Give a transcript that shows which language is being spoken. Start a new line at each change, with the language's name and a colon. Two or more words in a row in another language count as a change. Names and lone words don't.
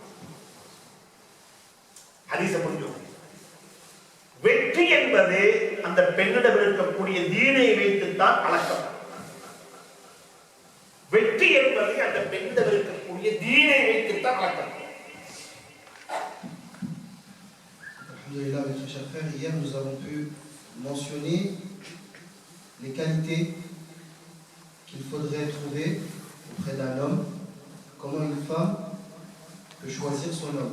Tamil: ஹதீஸை புரிஞ்சு, வெற்றி என்பது அந்த பெண்ணிடம் இருக்கக்கூடிய தீனை வைத்துத்தான் அளக்கப்படும். வெற்றி என்பது அந்த பெண்ணிடம் இருக்கக்கூடிய தீனை வைத்துத்தான் அளக்கப்படும்.
French: Alhamdulillah, mes chers frères, hier nous avons pu mentionner les qualités qu'il faudrait trouver auprès d'un homme, comment une femme peut choisir son homme.